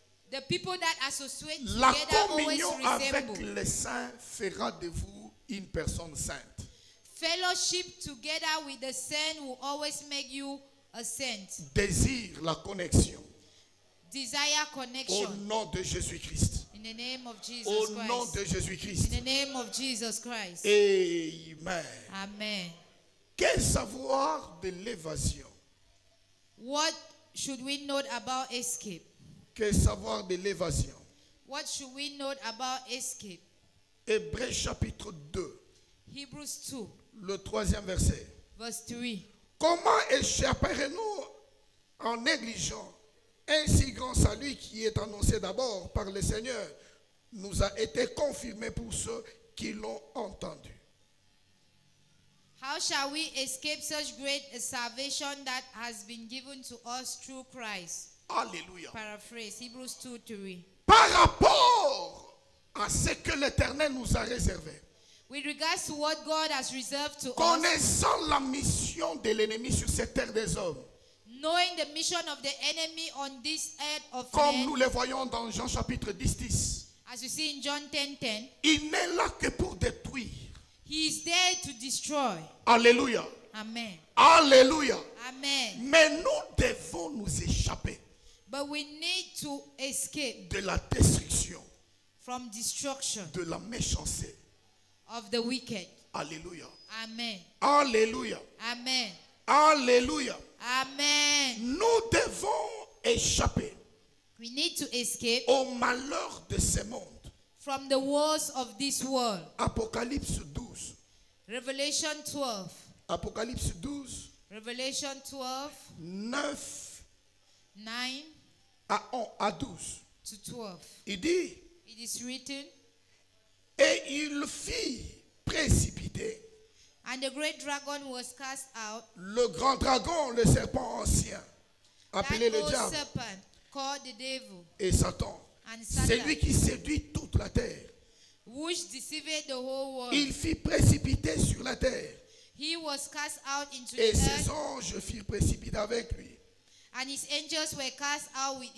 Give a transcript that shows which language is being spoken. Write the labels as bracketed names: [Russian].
[English] the people that associate [French] La [English] together always [French] communion avec [English] resemble. [French] les saints fera de vous une personne sainte. [English] Fellowship together with the saint will always make you a saint. [French] Désire la connexion [English] Desire [French] au [English] connection [French] nom de Jésus-Christ. [English] in the name of Jesus [French] Au nom [English] Christ. [French] de Jésus-Christ. [English] In the name of Jesus Christ. Amen. Amen. [French] Quel savoir de l'évasion? [English] What should we note about escape? [French] Quel savoir de l'évasion? [English] What should we note about escape? [French] Hébreux chapitre 2, [English] Hebrews 2, [French] le 3e verset. [English] verse 3. [French] Comment échapperons-nous en négligeant un si grand salut qui est annoncé d'abord par le Seigneur, nous a été confirmé pour ceux qui l'ont entendu? [English] How shall we escape such great a salvation that has been given to us through Christ? [French] Alléluia. [English] Paraphrase, Hebrews 2:3. [French] Par rapport à ce que l'Éternel nous a réservé. [English] With regards to what God has reserved to us, [French] Connaissant la mission de l'ennemi sur cette terre des hommes. [English] knowing the mission of the enemy on this earth of [French] Comme [English] men, [French] nous le voyons dans Jean chapitre 10. [English] as you see in John 10:10, [French] Il n'est là que pour détruire. [English] he is there to destroy. [French] Alléluia. [English] Amen. [French] Alléluia. [English] Amen. [French] Mais nous devons nous échapper [English] But we need to escape [French] de la destruction, [English] from destruction [French] de la méchanceté. [English] of the wicked. [French] Alléluia. [English] Amen. [French] Alléluia. [English] Amen. [French] Alléluia. [English] Amen. [French] Nous devons échapper [English] We need to escape [French] au malheur de ce monde. [English] from the woes of this world. [French] Apocalypse 12. [English] Revelation 12. [French] Apocalypse 12, [English] Revelation 12, [French] 9 [English] 9 [French] à 12. [English] to 12. [French] Il dit, [English] It is written, [French] et il fit précipiter [English] and the great dragon was cast out, [French] le grand dragon, le serpent ancien, appelé [English] that [French] le [English] old [French] diable [English] serpent called the devil, [French] et Satan. [English] and [French] C'est lui [English] Satan, [French] qui séduit toute la terre. [English] which deceived the whole world. [French] Il fit précipiter sur la terre. [English] He was cast out into [French] Et [English] the [French] ses [English] earth, [French] anges firent précipiter avec lui. [English] and his angels were cast out with